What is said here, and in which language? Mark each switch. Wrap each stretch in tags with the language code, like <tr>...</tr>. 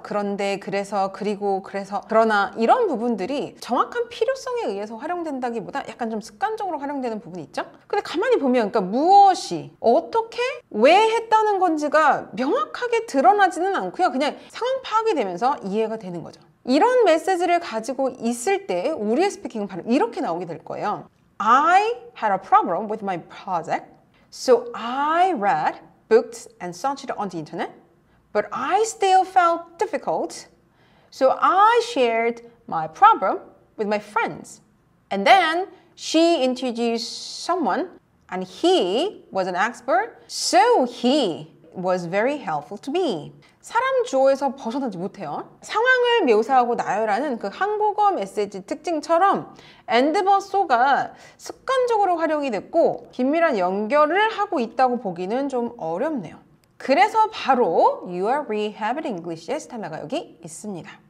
<ko>그런데, 그래서, 그리고, 그래서, 그러나 이런 부분들이 정확한 필요성에 의해서 활용된다기보다 약간 좀 습관적으로 활용되는 부분이 있죠? 근데 가만히 보면 그러니까 무엇이, 어떻게, 왜 했다는 건지가 명확하게 드러나지는 않고요. 그냥 상황 파악이 되면서 이해가 되는 거죠. 이런 메시지를 가지고 있을 때 우리의 스피킹은 바로 이렇게 나오게 될 거예요.</ko> <en>I had a problem with my project, so I read books and searched on the internet, but I still felt difficult, so I shared my problem with my friends. And then she introduced someone, and he was an expert, so he was very helpful to me.</en> <ko>사람 주어에서 벗어나지 못해요. 상황을 묘사하고 나열하는 그 한국어 메시지 특징처럼 and but so가 습관적으로 활용이 됐고 긴밀한 연결을 하고 있다고 보기는 좀 어렵네요. 그래서 바로 You are Rehabbing English의 스타일러가 여기 있습니다.</ko>